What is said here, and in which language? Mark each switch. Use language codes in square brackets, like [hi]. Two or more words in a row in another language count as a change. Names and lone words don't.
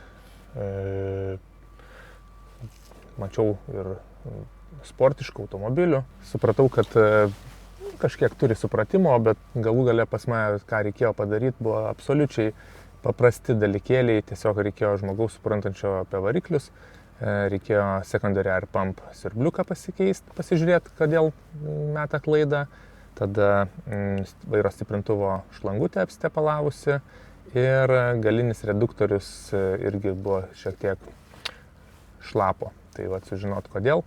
[lt] mačiau ir sportiškų automobilių, supratau, kad kažkiek turi supratimo, bet galų gale pas mane, ką reikėjo padaryti, buvo absoliučiai paprasti dalykėliai, tiesiog reikėjo žmogaus suprantančio apie variklius, reikėjo [en] secondary air pump [lt] siurbliuką pasikeisti, pasižiūrėti, kodėl meta klaidą, tada vairo stiprintuvo šlangutė apstepalavusi ir galinis reduktorius irgi buvo šiek tiek šlapo. Tai va, sužinot kodėl.